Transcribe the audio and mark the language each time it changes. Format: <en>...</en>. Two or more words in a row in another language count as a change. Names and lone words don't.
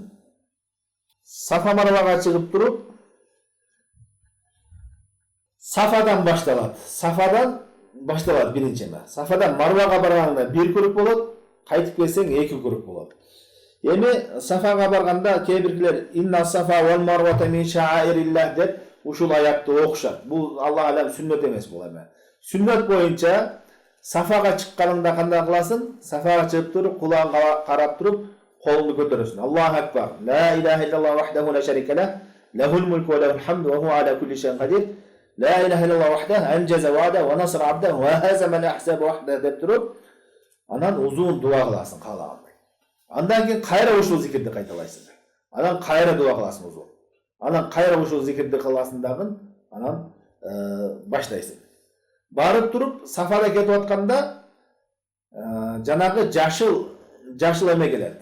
<ky>Сафа Марвага чыгып туруп, Сафадан башталат биринчиме. Сафадан Марвага барганда 1 круг болот, кайтып келсең 2 круг болот. Эми Сафага барганда кээ биркилер</ky> <ar>إن الصفا والمروة من شعائر الله</ar> <ky>деп ушул аятты окушат. Бул</ky> <ar>الله أعلم</ar> <ky>сүннөт эмес бул эми. Сүннөт боюнча Сафага чыкканыңда кандай кыласың? Сафага чыгып туруп, кулаңга карап туруп, колуңду көтөрөсүң.</ky> <ar>الله أكبر. لا إله إلا الله وحده لا شريك له، له الملك وله الحمد وهو على كل شيء قدير. لا إله إلا الله وحده أنجز وعده ونصر عبده وهزم الأحزاب وحده</ar> <ky>деп туруп, анан узун дуа кыласың каалагандай. Андан кийин кайра ушул зикирди кайталайсың. Анан кайра дуа кыласың узун. Анан кайра ушул зикирди кыласың дагы, анан баштайсың. Барып туруп Сафада кетип атканда жанагы жашыл эме келет.</ky>